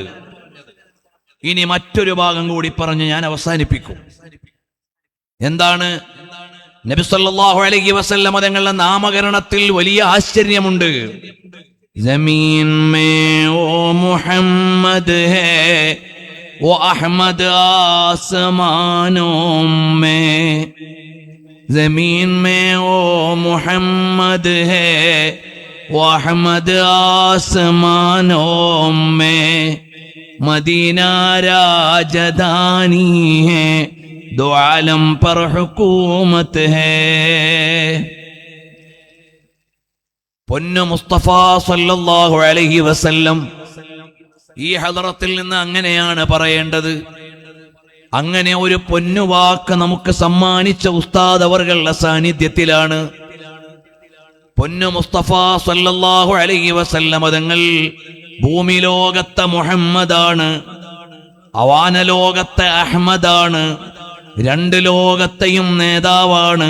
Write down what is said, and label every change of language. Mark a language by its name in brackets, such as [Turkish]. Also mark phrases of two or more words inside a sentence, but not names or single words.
[Malayalam] ഇനി മറ്റൊരു ഭാഗം കൂടി പറഞ്ഞ് ഞാൻ അവസാനിപ്പിക്കും. എന്താണ്? നബി [Arabic] صلى الله عليه وسلم [Malayalam] തങ്ങളുടെ നാമകരണത്തിൽ വലിയ ആശ്ചര്യമുണ്ട്. [Hindi] जमीन में वो मुहम्मद है वो अहमद आसमानों में, जमीन में वो मोहम्मद है, वो अहमद आसमानों में, मदीना राजधानी है, दो आलम पर हुकूमत है. [Malayalam] പൊന്നു മുസ്തഫ [Arabic] صلى الله عليه وسلم [Malayalam] ഈ ഹദറത്തിൽ നിന്ന് അങ്ങനെയാണ് പറയേണ്ടത്. അങ്ങനെ ഒരു പൊന്നുവാക്ക് നമുക്ക് സമ്മാനിച്ച ഉസ്താദ് അവർകളുടെ സാന്നിധ്യത്തിലാണ് പൊന്നു മുസ്തഫ [Arabic] صلى الله عليه وسلم [Malayalam] തങ്ങൾ ഭൂമി ലോകത്തെ മുഹമ്മദാണ്, അവാനലോകത്തെ അഹ്മദാണ്, 2 ലോകത്തെയും നേതാവാണ്.